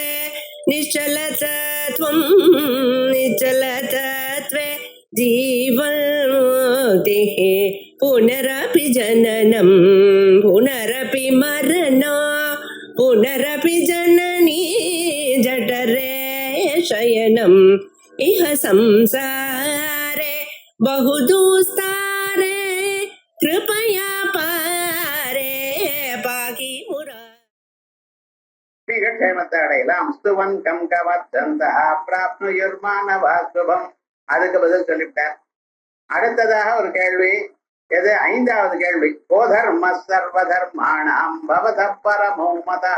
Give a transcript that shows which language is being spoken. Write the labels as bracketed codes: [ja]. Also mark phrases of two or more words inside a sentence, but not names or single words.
[sa] निश्चलतत्वं निश्चलतत्वे जीवन्मुक्तिः पुनरपि जननं पुनरपि मरणं पुनरपि जननी जठरे शयनम् इह संसारे बहुदुस्तारे कृपया पारे पाहि मुरा [ta] க்ஷேமத்தை அடையலாம். [sa] स्तुवन् कं कमर्चन्तः प्राप्नुयुर्मानवाः शुभम्. [ta] அதுக்கு பதில் சொல்லிவிட்டார். அடுத்ததாக ஒரு கேள்வி, எது? ஐந்தாவது கேள்வி. [sa] कोधर्म सर्वधर्माणां भवत परमो मता.